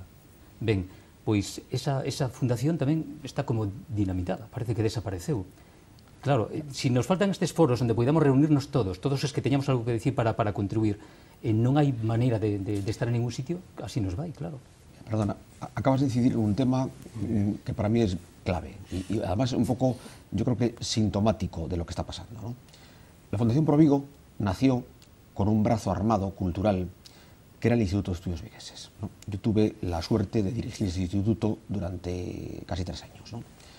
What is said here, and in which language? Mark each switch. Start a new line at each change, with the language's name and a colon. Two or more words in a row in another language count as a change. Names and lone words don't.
Galician: Ben, pois esa fundación tamén está como dinamitada, parece que desapareceu. Claro, se nos faltan estes foros onde podamos reunirnos todos os que teñamos algo que decir para contribuir, non hai maneira de estar en ningún sitio, así nos vai, claro.
Spanish: Perdona, acabas de incidir en un tema que para mí es clave y además un poco, yo creo que sintomático de lo que está pasando, ¿no? La Fundación Pro Vigo nació con un brazo armado cultural que era el Instituto de Estudios Vigueses, ¿no? Yo tuve la suerte de dirigir ese instituto durante casi 3 años, ¿no?